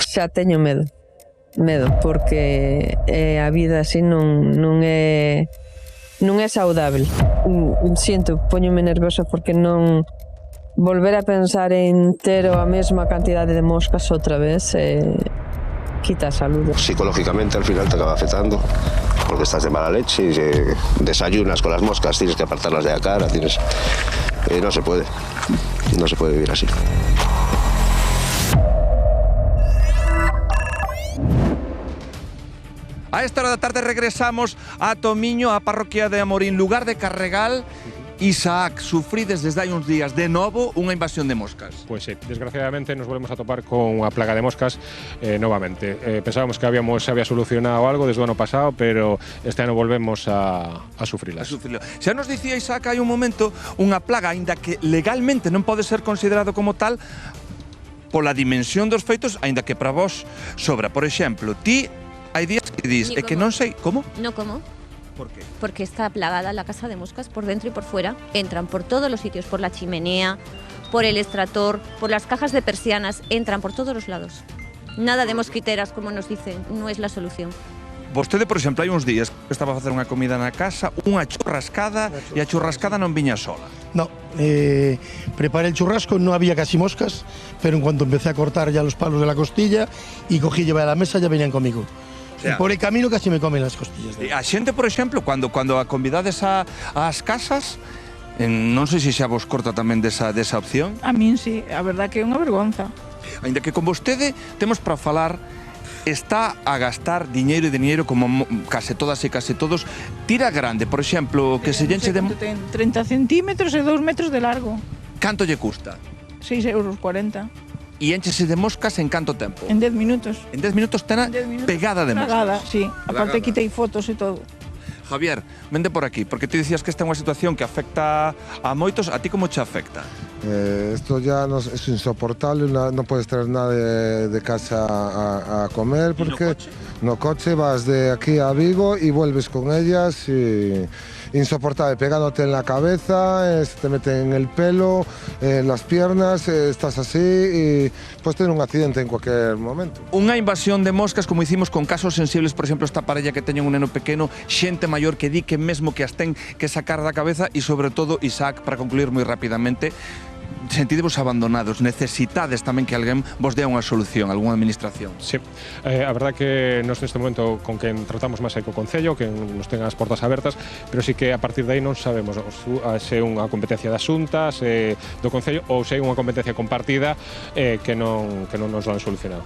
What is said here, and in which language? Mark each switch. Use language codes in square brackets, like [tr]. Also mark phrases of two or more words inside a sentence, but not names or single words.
[gl] Xa teño medo, porque a vida así non é saudável. Siento, póñome nerviosa porque non volver a pensar en ter a mesma cantidade de moscas outra vez quita a saúde. [es] Psicológicamente al final te acaba afectando porque estás de mala leche y desayunas con las moscas, tienes que apartarlas de la cara, no se puede vivir así. [gl] A esta hora da tarde regresamos a Tomiño, a parroquia de Amorín, lugar de Carregal. Isaac, sufrides desde hai uns días de novo unha invasión de moscas. Pois sí, desgraciadamente nos volvemos a topar con unha plaga de moscas novamente. Pensábamos que se había solucionado algo desde o ano pasado, pero este ano volvemos a sufrilas. Xa nos dicía Isaac hai un momento unha plaga, aínda que legalmente non pode ser considerado como tal pola dimensión dos feitos, aínda que para vos sobra. Por exemplo, ti hai días que dis, e que non sei como? [es] No como. ¿Por qué? Porque está plagada la casa de moscas por dentro y por fuera. Entran por todos los sitios, por la chimenea, por el extractor, por las cajas de persianas, entran por todos los lados. Nada de mosquiteras, como nos dicen, no es la solución. [gl] Vostede, por exemplo, hai uns días que estaba a facer unha comida na casa, unha churrascada, e a churrascada non viña sola. [es] No, preparé el churrasco, no había casi moscas, pero en cuanto empecé a cortar ya los palos de la costilla y cogí y llevé a la mesa, ya venían conmigo. O sea, por el camino casi me comen las costillas. [gl] A xente, por exemplo, cando a convidades ás casas, non sei se xa vos corta tamén desa opción. A min sí, a verdad que é unha vergonza. Ainda que con vostede temos para falar, está a gastar diñeiro e diñeiro como case todas e case todos. Tira grande, por exemplo, que se llenche de... 30 centímetros e 2 metros de largo. Canto lle custa? 6,40 €. E enchese de moscas en canto tempo? En 10 minutos. En 10 minutos tena pegada de moscas. Pegada, sí. Aparte quitei fotos e todo. Javier, vende por aquí, porque ti dicías que esta é unha situación que afecta a moitos. A ti como che afecta? [es] Esto ya es insoportable, no puedes traer nada de casa a comer porque [gl] no coche [es] vas de aquí a Vigo y vuelves con ellas y insoportable, pegándote en la cabeza, se te meten en el pelo, en las piernas, estás así y puedes tener un accidente en cualquier momento. [gl] Unha invasión de moscas, [es] como hicimos con casos sensibles, [gl] por exemplo, esta parella que teñen un neno pequeno, xente maior que di que mesmo que as ten que sacar da cabeza e, sobre todo, Isaac, para concluir moi rapidamente, sentidevos abandonados, necesitades tamén que alguén vos dea unha solución, algunha administración. Sí, a verdad que nos neste momento con quen tratamos máis é co Concello, que nos ten as portas abertas, pero sí que a partir de aí non sabemos se é unha competencia da Xunta, se do Concello ou se é unha competencia compartida que non nos lo han solucionado.